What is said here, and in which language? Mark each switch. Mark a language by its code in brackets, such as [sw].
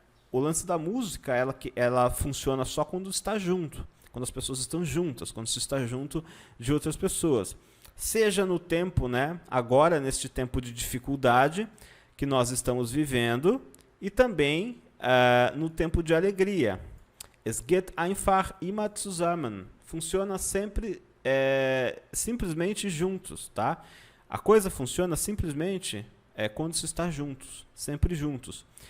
[pt] O lance da música, ela funciona só quando está junto, quando as pessoas estão juntas, quando se está junto de outras pessoas. Seja no tempo, né? Agora, neste tempo de dificuldade que nós estamos vivendo, e também no tempo de alegria. [de] Es geht einfach immer zusammen. [pt] Funciona sempre, simplesmente juntos, tá? A coisa funciona simplesmente quando se está juntos, sempre juntos.